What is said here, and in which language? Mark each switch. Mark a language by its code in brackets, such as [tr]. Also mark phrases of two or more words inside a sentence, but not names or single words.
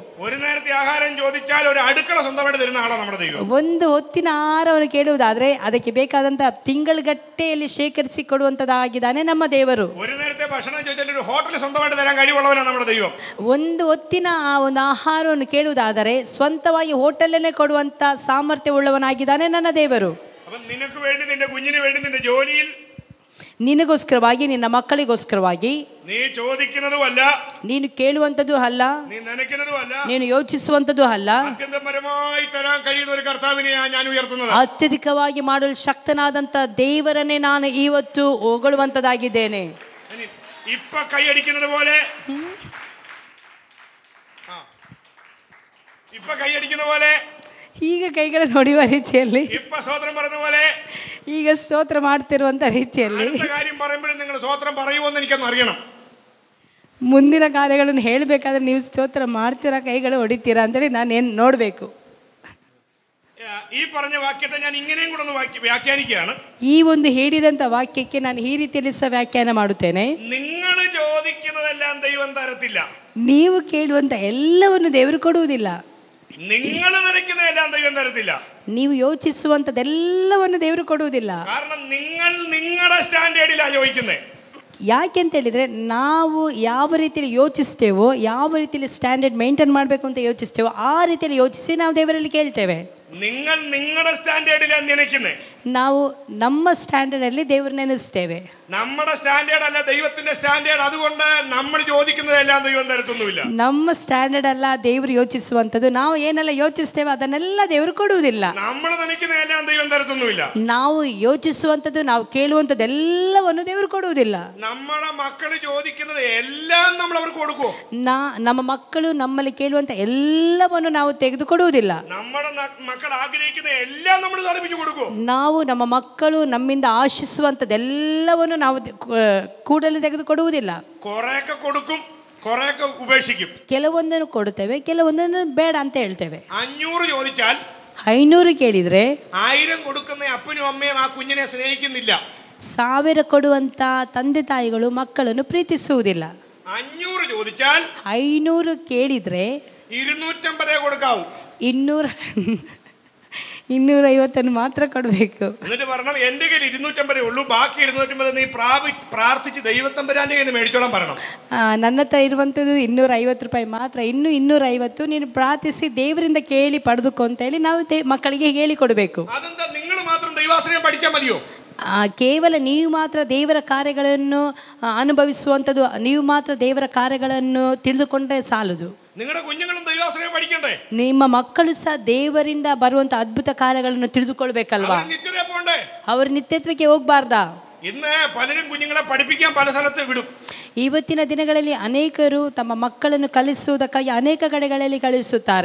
[ml] ഒരു നേരത്തെ ആഹാരം ചോദിച്ചാൽ ഒരു അടുക്കള സ്വന്തമായിട്ട് തരുന്ന ആളാണ് നമ്മുടെ ദൈവം. [kn] ಒಂದು ಹೊತ್ತಿನ ಆಹಾರವನ್ನು ಕೇಳುವುದಾದರೆ ಅದಕ್ಕೆ ಬೇಕಾದಂತಹ ತಿಂಗಳುಗಟ್ಟೆಯಲ್ಲಿ ಶೇಖರಿಸಿ ಕೊಡುವಂತದ್ದಾಗಿದ್ದಾನೆ ನಮ್ಮ ದೇವರು. [ml] ഒരു നേരത്തെ ഭക്ഷണം ചോദിച്ചാൽ ഒരു ഹോട്ടൽ സ്വന്തമായിട്ട് തരാൻ കഴിവുള്ളവനാണ് നമ്മുടെ ദൈവം. [kn] ಒಂದು ಹೊತ್ತಿನ ಆ ಒಂದು ಆಹಾರವನ್ನು ಕೇಳುವುದಾದರೆ ಸ್ವಂತವಾಗಿ ಹೋಟೆಲನ್ನೇ ಕೊಡುವಂತ ಸಾಮರ್ಥ್ಯವುಳ್ಳವನಾಗಿದ್ದಾನೆ ನನ್ನ ದೇವರು. [ml] ನಿನಗೆ വേണ്ടി, ನಿನ್ನ കുഞ്ഞിന് വേണ്ടി, ನಿನ್ನ ജോലിയിൽ, [kn] ನಿನಗೋಸ್ಕರವಾಗಿ, ನಿನ್ನ ಮಕ್ಕಳಿಗೋಸ್ಕರವಾಗಿ, [ml] ನೀ ചോദിക്കുന്നതും ಅಲ್ಲ, [kn] ನೀನು ಕೇಳುವಂತದ್ದು ಅಲ್ಲ, [ml] ನೀ ನೆನക്കുന്നതും ಅಲ್ಲ, [kn] ನೀನು ಯೋಚಿಸುವಂತದ್ದು ಅಲ್ಲ, [ml] ಅತ್ಯಂತಪರമായി തരാൻ കഴിയുന്ന ഒരു കർത്താവിനെ ഞാൻ ഉയർത്തുന്നത്. [kn] ಅತ್ಯಧಿಕವಾಗಿ ಮಾಡಲು ಶಕ್ತನಾದಂತ ದೇವರನ್ನೇ ನಾನು ಇವತ್ತು ಹೊಗಳುವಂತದಾಗಿದ್ದೇನೆ. [ml] ഇപ്പ കൈയടിക്കുന്നത് പോലെ, ഇപ്പ കൈയടിക്കുന്ന പോലെ, [kn] ಈಗ ಕೈಗಳನ್ನು ಹೊಡೆಯುವ ರೀತಿಯಲ್ಲಿ, [ml] ഇപ്പ സ്തോത്രം പറയുന്ന പോലെ, [kn] ಈಗ ಸ್ತೋತ್ರ ಮಾಡ್ತಿರುವಂತ ರೀತಿಯಲ್ಲಿ, [ml] കാര്യം പറയുമ്പോഴും നിങ്ങൾ സ്തോത്രം പറയുമെന്ന് എനിക്കൊന്ന് അറിയണം. [kn] ಮುಂದಿನ ಕಾರ್ಯಗಳನ್ನು ಹೇಳಬೇಕಾದ್ರೆ ನೀವು ಸ್ತೋತ್ರ ಮಾಡ್ತೀರಾ, ಕೈಗಳು ಹೊಡಿತೀರಾ ಅಂತೇಳಿ ನಾನು ಏನು ನೋಡಬೇಕು. [ml] ഈ പറഞ്ഞ വാക്യത്തെ ഞാൻ ഇങ്ങനെയും കൂടെ ഒന്ന് വ്യാഖ്യാനിക്കുകയാണ്. [kn] ಈ ಒಂದು ಹೇಳಿದಂತ ವಾಕ್ಯಕ್ಕೆ ನಾನು ಈ ರೀತಿಯಲ್ಲಿ ಸಹ ವ್ಯಾಖ್ಯಾನ ಮಾಡುತ್ತೇನೆ. [ml] നിങ്ങൾ ചോദിക്കുന്നതെല്ലാം ദൈവം തരത്തില്ല. [kn] ನೀವು ಕೇಳುವಂತ ಎಲ್ಲವನ್ನು ದೇವರು ಕೊಡುವುದಿಲ್ಲ. [ml] നിങ്ങൾ നിனைക്കുന്നതെല്ലാം ദൈവം തരത്തില്ല. [kn] ನೀವು ಯೋಚಿಸುವಂತದೆಲ್ಲವನ್ನು ದೇವರು ಕೊಡುವುದಿಲ್ಲ. [ml] കാരണം നിങ്ങൾ നിങ്ങളുടെ സ്റ്റാൻഡേർഡിലാണ് ചോദിക്കുന്നത്. [kn] ಯಾಕೆಂತ ಹೇಳಿದರೆ ನಾವು ಯಾವ ರೀತಿಯಲ್ಲಿ ಯೋಚಿಸ್ತೇವೋ, ಯಾವ ರೀತಿಯಲ್ಲಿ ಸ್ಟ್ಯಾಂಡರ್ಡ್ ಮೇಂಟೈನ್ ಮಾಡಬೇಕು ಅಂತ ಯೋಚಿಸ್ತೇವೋ ಆ ರೀತಿಯಲ್ಲಿ ಯೋಚಿಸಿ ನಾವು ದೇವರಲ್ಲಿ ಕೇಳ್ತೇವೆ. [ml] നിങ്ങൾ നിങ്ങളുടെ സ്റ്റാൻഡേർഡിലാണ് നനയ്ക്കുന്നത്. [kn] ನಾವು ನಮ್ಮ ಸ್ಟ್ಯಾಂಡರ್ಡಲ್ಲಿ ದೇವ್ರ ನೆನೆಸ್ತೇವೆ. [ml] നമ്മുടെ സ്റ്റാൻഡേർഡ് അല്ല ദൈവത്തിന്റെ സ്റ്റാൻഡേർഡ്. അതുകൊണ്ട് നമ്മൾ ചോദിക്കുന്നതെല്ലാം ദൈവം തരത്തൊന്നുമില്ല. [kn] ನಮ್ಮ ಸ್ಟ್ಯಾಂಡರ್ಡ್ ಅಲ್ಲ ದೇವರು ಯೋಚಿಸುವಂಥದ್ದು. ನಾವು ಏನೆಲ್ಲ ಯೋಚಿಸ್ತೇವೆ ಅದನ್ನೆಲ್ಲ ದೇವರು ಕೊಡುವುದಿಲ್ಲ. [ml] നമ്മൾ നനയ്ക്കുന്നതെല്ലാം ദൈവം തരത്തൊന്നുമില്ല. [kn] ನಾವು ಯೋಚಿಸುವಂಥದ್ದು, ನಾವು ಕೇಳುವಂಥದ್ದು ಎಲ್ಲವನ್ನು ದೇವರು ಕೊಡುವುದಿಲ್ಲ. [ml] നമ്മുടെ മക്കൾ ചോദിക്കുന്നത് എല്ലാം നമ്മൾ അവർക്ക് കൊടുക്കും. [kn] ನಮ್ಮ ಮಕ್ಕಳು ನಮ್ಮಲ್ಲಿ ಕೇಳುವಂಥ ಎಲ್ಲವನ್ನು ನಾವು ತೆಗೆದುಕೊಡುವುದಿಲ್ಲ. [ml] നമ്മുടെ മക്കൾ ആഗ്രഹിക്കുന്ന എല്ലാം നമ്മൾ സാധിപ്പിച്ചു കൊടുക്കും. [kn] ನಾವು ನಮ್ಮ ಮಕ್ಕಳು ನಮ್ಮಿಂದ ಆಶಿಸುವಂಥದ್ದೆಲ್ಲವನ್ನು ನಾವು ಕೂಡಲೇ ತೆಗೆದುಕೊಡುವುದಿಲ್ಲ. [ml] കുറെയൊക്കെ കൊടുക്കും, കുറെയൊക്കെ ഉപേക്ഷിക്കും. [kn] ಕೆಲವೊಂದನ್ನು ಕೊಡುತ್ತೇವೆ, ಕೆಲವೊಂದನ್ನು ಬೇಡ ಅಂತ ಹೇಳ್ತೇವೆ. [ml] 500 ചോദിച്ചാൽ [kn] 500 ಕೇಳಿದ್ರೆ [ml] 1000 കൊടുക്കുന്ന അപ്പനും അമ്മയും ആ കുഞ്ഞിനെ സ്നേഹിക്കുന്നില്ല. [kn] 1000 ಕೊಡುವಂತ ತಂದೆ ತಾಯಿಗಳು ಮಕ್ಕಳನ್ನು ಪ್ರೀತಿಸುವುದಿಲ್ಲ. [ml] 500 ചോദിച്ചാൽ [kn] 500 ಕೇಳಿದ್ರೆ [ml] 250 കൊടുക്കാവൂ. [kn] 250 ಮಾತ್ರ ಕೊಡಬೇಕು. [ml] എന്നിട്ട് പറയണം എൻ്റെ കയ്യിൽ 250 ഉള്ളൂ, ബാക്കി 250 നീ പ്രാർത്ഥിച്ച് ദൈവത്തമ്പുരാന്റെ കയ്യിൽ നിന്ന് മേടിച്ചോളാൻ പറയണം. [kn] ನನ್ನ ಹತ್ರ ಇರುವಂಥದ್ದು 250 ರೂಪಾಯಿ ಮಾತ್ರ, ಇನ್ನು 250 ನೀನು ಪ್ರಾರ್ಥಿಸಿ ದೇವರಿಂದ ಕೇಳಿ ಪಡೆದುಕೊ ಅಂತ ಹೇಳಿ ನಾವು ಮಕ್ಕಳಿಗೆ ಹೇಳಿ ಕೊಡಬೇಕು. [ml] അതെന്താ നിങ്ങൾ മാത്രം ദൈവാശ്രയം പഠിച്ചാൽ മതിയോ? [kn] ಕೇವಲ ನೀವು ಮಾತ್ರ ದೇವರ ಕಾರ್ಯಗಳನ್ನು ಅನುಭವಿಸುವಂಥದ್ದು, ನೀವು ಮಾತ್ರ ದೇವರ ಕಾರ್ಯಗಳನ್ನು ತಿಳಿದುಕೊಂಡ್ರೆ ಸಾಲದು. [ml] നിങ്ങളുടെ കുഞ്ഞുങ്ങളും ദൈവാശ്രയം പഠിക്കണ്ടേ? [kn] ನಿಮ್ಮ ಮಕ್ಕಳು ಸಹ ದೇವರಿಂದ ಬರುವಂಥ ಅದ್ಭುತ ಕಾರ್ಯಗಳನ್ನು ತಿಳಿದುಕೊಳ್ಬೇಕಲ್ವಾ? ಅವರು ನಿತ್ಯತ್ವಕ್ಕೆ ಹೋಗ್ಬಾರ್ದಾ? [ml] ഇന്ന് പലരും കുഞ്ഞുങ്ങളെ പഠിപ്പിക്കാൻ പല സ്ഥലത്ത് വിടും. [kn] ಇವತ್ತಿನ ದಿನಗಳಲ್ಲಿ ಅನೇಕರು ತಮ್ಮ ಮಕ್ಕಳನ್ನು ಕಲಿಸುವುದಕ್ಕಾಗಿ ಅನೇಕ ಕಡೆಗಳಲ್ಲಿ ಕಳಿಸುತ್ತಾರೆ.